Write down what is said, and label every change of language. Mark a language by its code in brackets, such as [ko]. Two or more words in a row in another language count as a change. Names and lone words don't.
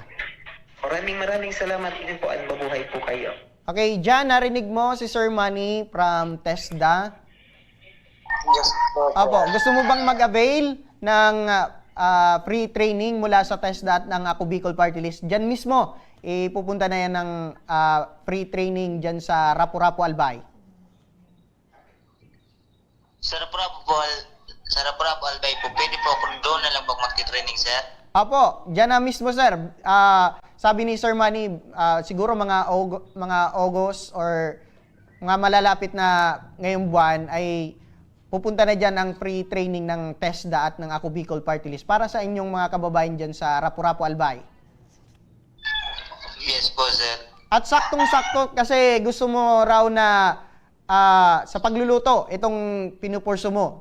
[tl] Maraming salamat din po at mabuhay po kayo. Okay, Jan, narinig mo si Sir Manny from TESDA. Yes po. Apo, gusto mo bang mag-avail ng free training mula sa TESDA at ng Ako Bicol Party List? Diyan mismo, pupunta na yan ng free training dyan sa Rapu-Rapu Albay. Sa Rapu-Rapu Albay po, pwede po ako doon na lang mag-training, sir? Apo, dyan na mismo, sir. Sabi ni Sir Manny, siguro mga August or mga malalapit na ngayong buwan ay pupunta na dyan ang free training ng TESDA at ng Ako Bicol Party List para sa inyong mga kababayan dyan sa Rapu-Rapu Albay. Yes po, sir. At saktong-sakto kasi gusto mo raw na sa pagluluto, itong pinupurso mo.